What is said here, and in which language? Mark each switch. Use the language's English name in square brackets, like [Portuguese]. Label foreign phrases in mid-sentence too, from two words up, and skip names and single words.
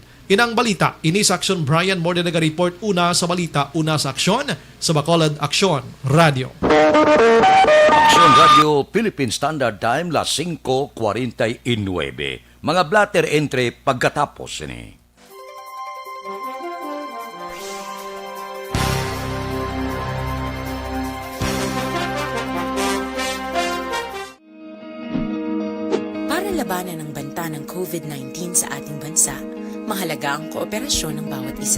[Hiligaynon] Inang balita ini sa Action Brian Morden naga-report una sa balita una sa aksyon sa Bacolod Action Radio. Action Radio Philippine Standard Time las 5:49. Mga blatter entry pagkatapos ini. [Filipino] Para labanan ang banta ng COVID-19 sa ating bansa, mahalaga ang kooperasyon ng bawat isa.